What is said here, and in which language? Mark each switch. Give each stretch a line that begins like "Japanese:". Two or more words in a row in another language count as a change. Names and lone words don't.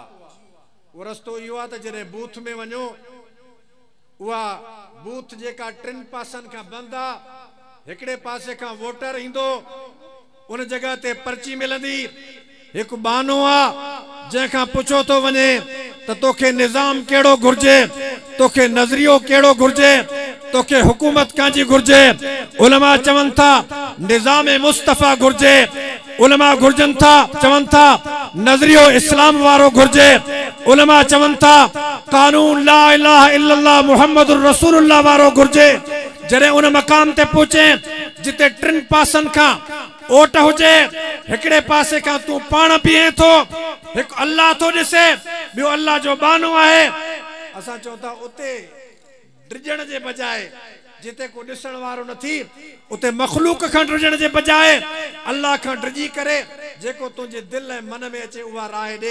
Sindhi: उहो रस्तो इहो आहे त जॾहिं बूथ में वञो, उहा बूथ जेका 3 पासनि खां बंदि आहे, हिकिड़े पासे खां वोटर ईंदो, उन जगह ते पर्ची मिलंदी, हिकु बानो आहे जंहिंखां पुछो थो वञे त तोखे निज़ाम कहिड़ो घुर्जे, तोखे नज़रियो कहिड़ो घुर्जे, तोखे हुकूमत कांजी घुर्जे। उलमा चवनि था निज़ाम मुस्तफ़ा घुर्जे, उलमा घुर्जनि था चवनि था नज़रियो इस्लाम वारो घुर्जे, उलमा चवनि था कानून
Arabic: لا إله إلا الله محمد رسول الله
Sindhi: वारो घुर्जे। जॾहिं उन मकाम ते पहुचे जिते 3 पासनि खां ओट हुजे, हिकिड़े पासे खां तू पाण बीहे थो, हिकु अल्लाह थो ॾिसे, ॿियो अल्लाह जो बानो आहे। असां चऊं था उते डिॼण जे बजाए जिते को ॾिसण वारो नथी, उते मखलूक खां डिॼण जे बजाए अल्लाह खां डिॼी करे जेको तुंहिंजे दिलि ऐं मन में अचे उहा राय ॾे।